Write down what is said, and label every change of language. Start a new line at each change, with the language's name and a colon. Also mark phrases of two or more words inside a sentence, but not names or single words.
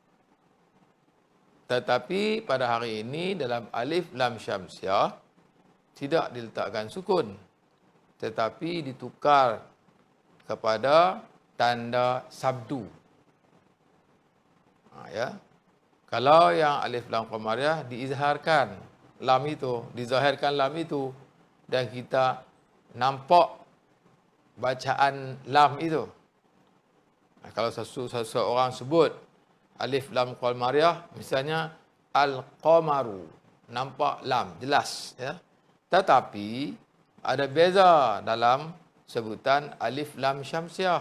Malay: Tetapi pada hari ini dalam alif lam syamsiah tidak diletakkan sukun, tetapi ditukar kepada tanda sabdu. Kalau yang alif lam qamariyah diizharkan lam itu, dizahirkan lam itu, dan kita nampak bacaan lam itu. Kalau seseorang sebut alif lam qamariyah, misalnya al-qamaru, nampak lam jelas Tetapi ada beza dalam sebutan alif lam syamsiah.